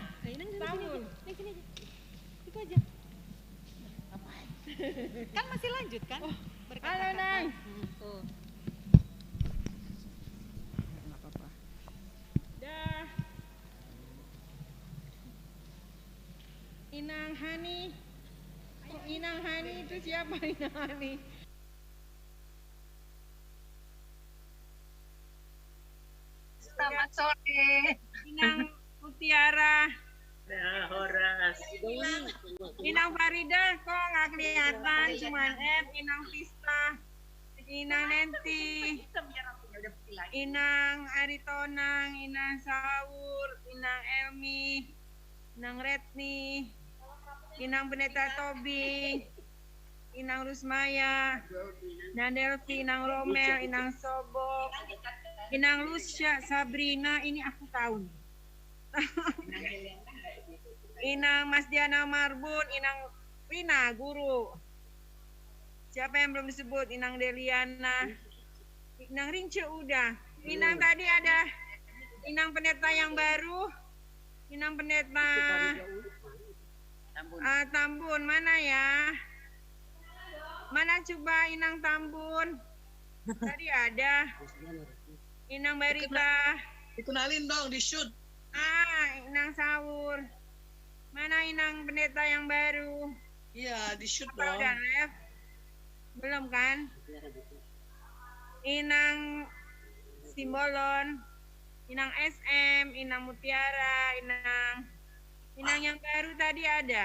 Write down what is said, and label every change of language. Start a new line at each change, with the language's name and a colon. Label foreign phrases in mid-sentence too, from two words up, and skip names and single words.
Indonesian: Samuel. Sini aja. Itu aja. Kan masih lanjut kan? Berkata-kata. Halo Nang. Tuh. Enggak apa-apa. Dah. Inang Hani. Oh, Inang Hani itu siapa Inang Hani? Selamat sore. Inang Mutiara. Nah, Horas. Inang Farida kok nggak kelihatan, cuman Inang Pista, Inang Nenti, Inang Aritonang, Inang Saur, Inang Elmi, Inang Retni, Inang Pendeta Tobi, Inang Rusmaya, Inang Delvi, Inang Romel, Inang Sobok, Inang Lucia, Sabrina, ini aku tahu. Inang Mas Diana Marbun, Inang Rina, guru. Siapa yang belum disebut? Inang Deliana. Inang Rince udah. Inang tadi ada Inang pendeta yang baru. Inang pendeta Tambun mana ya? Mana coba Inang Tambun? Tadi ada Inang Barita. Dikenalin dong, di shoot. Inang Sawur. Mana Inang pendeta yang baru? Iya, di shoot Apa dong. udah live? Belum kan? Inang Simbolon, Inang SM, Inang Mutiara, Inang yang baru tadi ada.